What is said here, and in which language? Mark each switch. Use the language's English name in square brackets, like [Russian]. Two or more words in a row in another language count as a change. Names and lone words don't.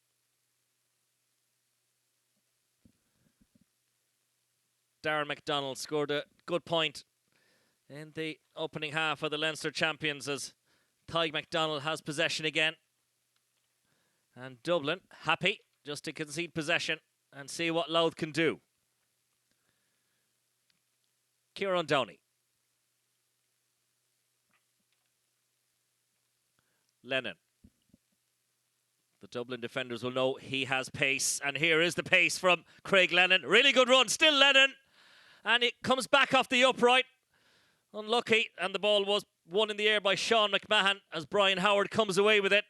[English] Darren McDonnell scored a good point in the opening half of the Leinster champions as Tig McDonnell has possession again. And Dublin happy just to concede possession and see what Louth can do. Ciarán Downey. Lennon. The Dublin defenders will know he has pace. And here is the pace from Craig Lennon. Really good run. Still Lennon. And it comes back off the upright. Unlucky. And the ball was won in the air by Seán MacMahon as Brian Howard comes away with it.